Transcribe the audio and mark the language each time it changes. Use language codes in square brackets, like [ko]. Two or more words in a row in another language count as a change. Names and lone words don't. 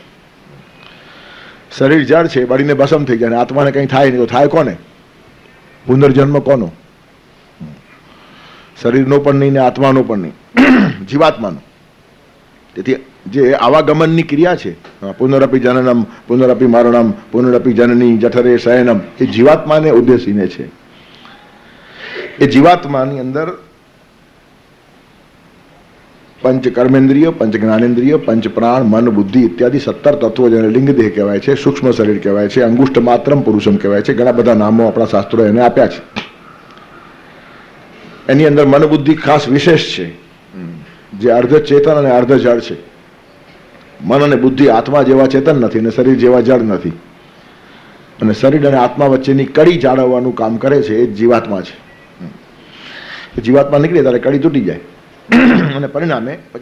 [gu] શરીર જળ છે બળીને ભસમ થઈ જાય આત્માને કંઈ થાય નહીં તો થાય કોને પુનર્જન્મ કોનો શરીરનો પણ નહીં ને આત્માનો પણ નહીં જીવાત્માનો તેથી જે આવાગમનની ક્રિયા છે [sa] पुनरपि जननं पुनरपि मरणं पुनरपि जननी जठरे शयनम् [gu] એ જીવાત્માને ઉદ્દેશીને છે એ જીવાત્માની અંદર પંચ કર્મેન્દ્રિય પંચ જ્ઞાનેન્દ્રિય પંચ પ્રાણ મન બુદ્ધિ ઇત્યાદિ 17 તત્વો જેને લિંગ દેહ કહેવાય છે સૂક્ષ્મ શરીર કહેવાય છે सूक्ष्म शरीर कहेवाय छे [sa] अंगुष्ठ मात्रम पुरुषम [gu] કહેવાય છે ઘણા બધા નામો आपણા શાસ્ત્રોએ એને આપ્યા છે એની અંદર મન બુદ્ધિ ખાસ વિશેષ છે જે અર્ધ ચેતન અને અર્ધ જળ છે મન અને બુદ્ધિ આત્મા જેવા ચેતન નથી અને શરીર જેવા જળ નથી અને શરીર અને આત્મા વચ્ચેની કડી જાળવવાનું કામ કરે છે એ જીવાત્મા છે જીવાત્મા નીકળે ત્યારે કડી તૂટી જાય અને પરિણામે પછી